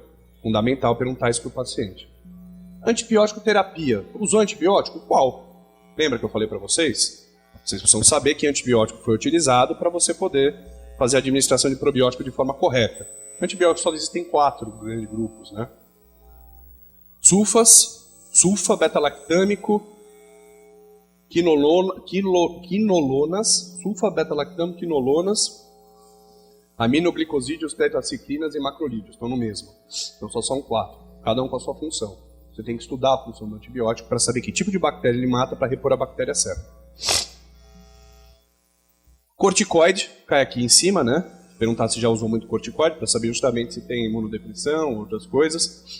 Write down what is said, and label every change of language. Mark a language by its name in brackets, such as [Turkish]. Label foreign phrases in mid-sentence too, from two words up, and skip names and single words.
[Portuguese] Fundamental perguntar isso para o paciente. Antibiótico terapia. Usou antibiótico? Qual? Lembra que eu falei para vocês? Vocês precisam saber que antibiótico foi utilizado para você poder fazer a administração de probiótico de forma correta. Antibióticos só existem 4 grandes grupos, né? Sulfa, beta-lactâmico, quinolonas, sulfa, beta-lactâmico, quinolonas, aminoglicosídeos, tetraciclinas e macrolídeos. Estão no mesmo. Então só são 4, cada um com a sua função. Você tem que estudar a função do antibiótico para saber que tipo de bactéria ele mata para repor a bactéria certa. Corticoide, cai aqui em cima, né? Perguntar se já usou muito corticoide, para saber justamente se tem imunodepressão, outras coisas.